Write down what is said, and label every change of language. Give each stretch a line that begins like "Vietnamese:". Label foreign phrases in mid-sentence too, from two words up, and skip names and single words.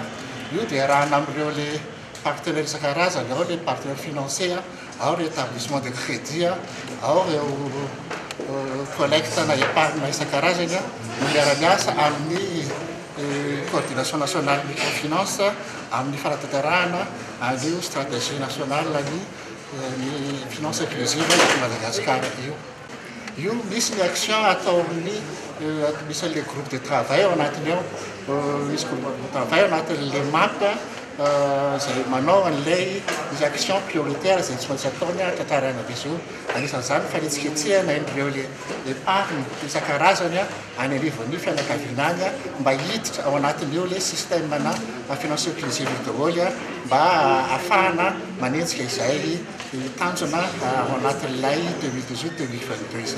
Malagasy: Io dia arahana amin'ireo le partenaires isan-karazany, ao le
French: partenaires financiers,
Malagasy: ao le
French: établissement de crédit,
Malagasy: ao ireo collecte na épargne isan-karazany no miara-miasa amin'ny
French: coordination nationale microfinance
Malagasy: amin'ny fanatanterahana an'io
French: stratégie nationale
Malagasy: ny
French: finance inclusive
Malagasy: eto Madagasikara io misy ny action atao amin'ny misy le
French: groupe de travail
Malagasy: ao anatiny ao misy
French: groupe de travail
Malagasy: ao anatin'le MAP zay manao an'ilay izy
French: action prioritaire
Malagasy: zay tsy maintsy ataony tantarana be zao anisan'izany fanetsiketsehana ireo le épargne isan-karazany any anivon'ny fianakaviana any mba hiditra ao anatin'io le système na
French: finance inclusive
Malagasy: daholo mba ahafahana manenjika izay tanjona ao anatin'ilay 2018-2022 izay.